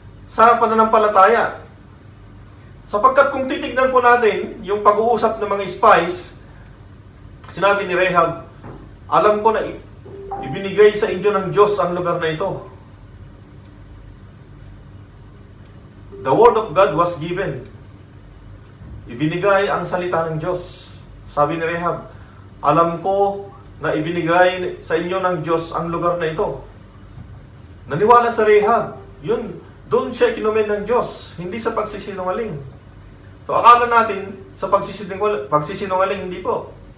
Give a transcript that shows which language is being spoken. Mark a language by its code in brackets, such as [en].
[tl] Sa pananampalataya. Sapagkat kung titignan po natin yung pag-uusap ng mga spies, sinabi ni Rahab, alam ko na ibinigay sa inyo ng Diyos ang lugar na ito. [en] The word of God was given. [tl] Ibinigay ang salita ng Diyos. Sabi ni Rahab, alam ko na ibinigay sa inyo ng Diyos ang lugar na ito. Naniwala sa Rahab. Yun, doon siya kinumen ng Diyos, hindi sa pagsisinungaling. So akala natin sa pagsisinungaling, hindi po.